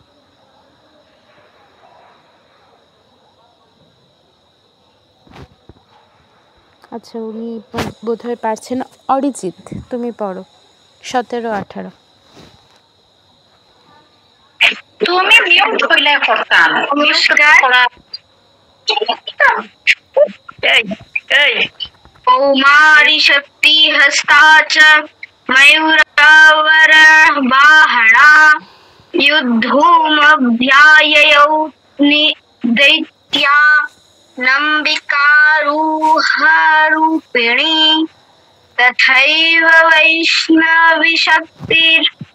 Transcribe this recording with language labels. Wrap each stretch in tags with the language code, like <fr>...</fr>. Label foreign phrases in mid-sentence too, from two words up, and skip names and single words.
<bn>আচ্ছা, উনি বোধহয় পারছেন। অরিজিৎ, তুমি পড়ো 17, 18। তুমি মিউট হইলে করতাম।</bn> <sa>कौमारी शक्ति हस्ता च मयूरावर बाहना युद्धोमभ्याययौ दैत्या नम्बिकारूहारूपिणी तथैव वैष्णवी शक्तिर्</sa>